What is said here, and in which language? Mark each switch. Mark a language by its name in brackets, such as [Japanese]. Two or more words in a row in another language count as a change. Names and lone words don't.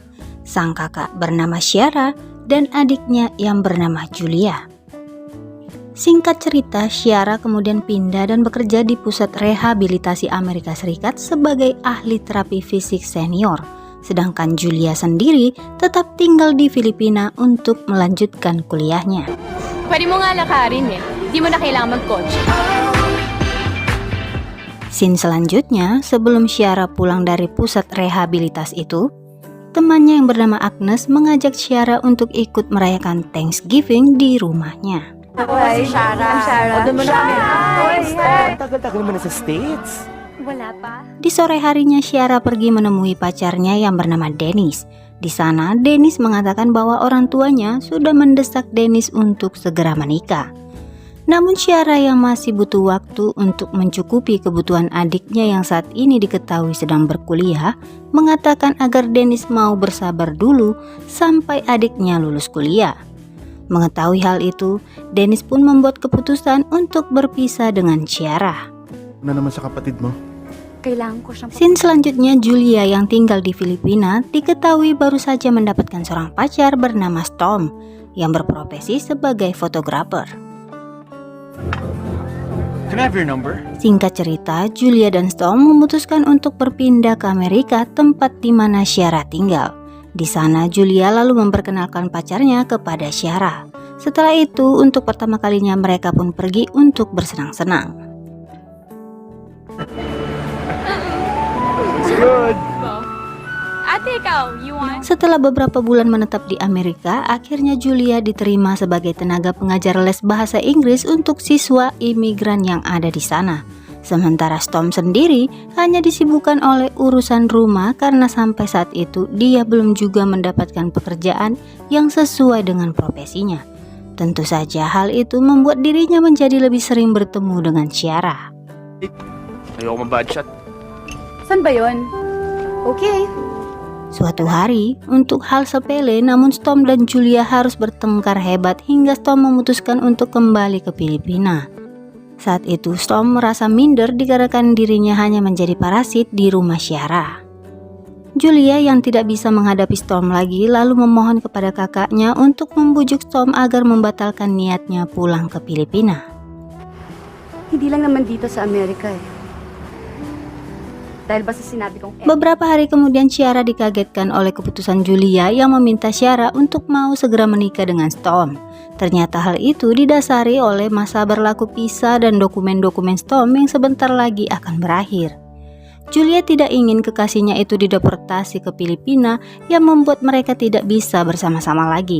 [Indonesian] Sang kakak bernama Ciara dan adiknya yang bernama Julia. Singkat cerita, Ciara kemudian pindah dan bekerja di pusat rehabilitasi Amerika Serikat sebagai ahli terapi fisik senior. Sedangkan Julia sendiri tetap tinggal di Filipina untuk melanjutkan kuliahnya. [Filipino] Pwede mo nga lakarin eh. Di mo na kailangan mag-coach. [Indonesian] Scene selanjutnya, sebelum Ciara pulang dari pusat rehabilitas itu, temannya yang bernama Agnes mengajak Ciara untuk ikut merayakan Thanksgiving di rumahnya. [Filipino] Ako si Shara. Doon mo na kami. Tagal-tagal mo na sa States. Wala pa. [Indonesian] Di sore harinya Ciara pergi menemui pacarnya yang bernama Dennis. Di sana Dennis mengatakan bahwa orang tuanya sudah mendesak Dennis untuk segera menikah. Namun Ciara yang masih butuh waktu untuk mencukupi kebutuhan adiknya yang saat ini diketahui sedang berkuliah, mengatakan agar Dennis mau bersabar dulu sampai adiknya lulus kuliah. Mengetahui hal itu, Dennis pun membuat keputusan untuk berpisah dengan Ciara. [Filipino] Ano naman sa kapatid mo? Kailangan ko siyang... [Indonesian] Scene selanjutnya, Julia yang tinggal di Filipina diketahui baru saja mendapatkan seorang pacar bernama Storm yang berprofesi sebagai fotografer. [English] Can I have your number? [Indonesian] Singkat cerita, Julia dan Storm memutuskan untuk berpindah ke Amerika, tempat di mana Ciara tinggal. Di sana, Julia lalu memperkenalkan pacarnya kepada Ciara. Setelah itu, untuk pertama kalinya mereka pun pergi untuk bersenang-senang. [Filipino] Good. Ate, ikaw, [English] you want? [Indonesian] Setelah beberapa bulan menetap di Amerika, akhirnya Julia diterima sebagai tenaga pengajar les bahasa Inggris untuk siswa imigran yang ada di sana. Sementara Storm sendiri hanya disibukkan oleh urusan rumah karena sampai saat itu dia belum juga mendapatkan pekerjaan yang sesuai dengan profesinya. Tentu saja hal itu membuat dirinya menjadi lebih sering bertemu dengan Ciara. [Filipino] Ayoko mag- [English] bad shot. [Filipino] San ba yun? Okay. [Indonesian] Suatu hari, untuk hal sepele namun Storm dan Julia harus bertengkar hebat hingga Storm memutuskan untuk kembali ke Filipina. Saat itu Storm merasa minder dikarenakan dirinya hanya menjadi parasit di rumah Ciara. Julia yang tidak bisa menghadapi Storm lagi lalu memohon kepada kakaknya untuk membujuk Storm agar membatalkan niatnya pulang ke Filipina. [Filipino] Hindi lang naman dito sa Amerika eh. Dahil basta sinabi kong... [Indonesian] Beberapa hari kemudian Ciara dikagetkan oleh keputusan Julia yang meminta Ciara untuk mau segera menikah dengan Storm. Ternyata hal itu didasari oleh masa berlaku pisah dan dokumen-dokumen Storm yang sebentar lagi akan berakhir. Julia tidak ingin kekasihnya itu dideportasi ke Filipina yang membuat mereka tidak bisa bersama-sama lagi.